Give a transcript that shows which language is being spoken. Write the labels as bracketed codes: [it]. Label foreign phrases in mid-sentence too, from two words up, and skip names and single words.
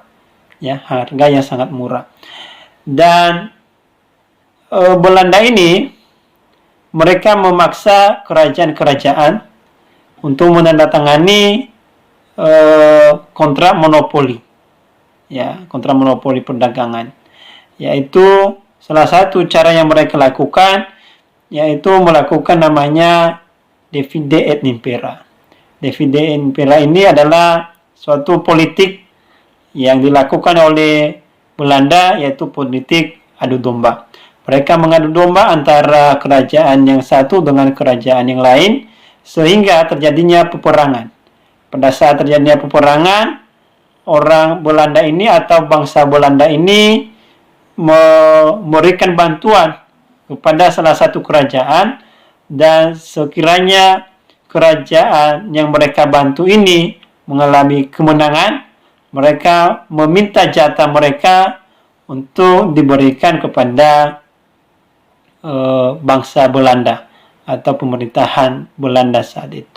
[id] Ya, harga yang sangat murah. Dan Belanda ini mereka memaksa kerajaan-kerajaan untuk menandatangani kontrak monopoli. Ya, kontrak monopoli perdagangan. Yaitu salah satu cara yang mereka lakukan yaitu melakukan namanya [la] divide et impera. Divide et impera [id] ini adalah suatu politik yang dilakukan oleh Belanda, yaitu politik adu domba. Mereka mengadu domba antara kerajaan yang satu dengan kerajaan yang lain sehingga terjadinya peperangan. Pada saat terjadinya peperangan, orang Belanda ini atau bangsa Belanda ini memberikan bantuan kepada salah satu kerajaan, dan sekiranya kerajaan yang mereka bantu ini mengalami kemenangan, mereka meminta jatah mereka untuk diberikan kepada bangsa Belanda atau pemerintahan Belanda saat itu.